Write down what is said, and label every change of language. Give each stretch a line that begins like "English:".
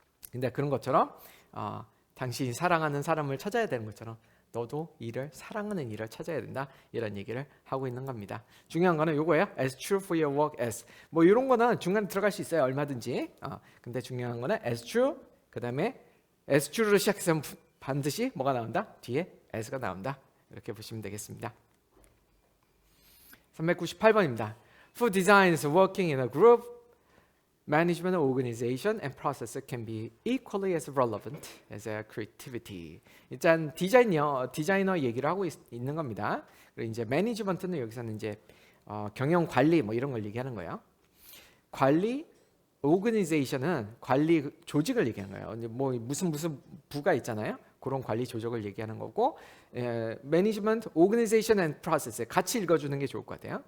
Korean: 근데 그런 것처럼 당신이 사랑하는 사람을 찾아야 되는 것처럼 너도 사랑하는 일을 찾아야 된다, 이런 얘기를 하고 있는 겁니다. 중요한 거는 요거예요.
English: As true for your work as.
Korean: 뭐 이런 거는 중간에 들어갈 수 있어요, 얼마든지. 근데 중요한 거는
English: as true,
Korean: 그 다음에 as true로 시작해서 반드시 뭐가 나온다? 뒤에 as가 나온다. 이렇게 보시면 되겠습니다. 398번입니다.
English: For designs working in a group, management, organization, and process can be equally as relevant as creativity.
Korean: 일단 디자이너 얘기를 하고 있는 겁니다. 그리고 이제 매니지먼트는 여기서는 이제 경영 관리 뭐 이런 걸 얘기하는 거예요. 관리, organization은 관리 조직을 얘기하는 거예요. 뭐 무슨 부가 있잖아요. 그런 관리 조직을 얘기하는 거고, 매니지먼트, 오거니제이션 앤 프로세스 같이 읽어주는 게 좋을 것 같아요.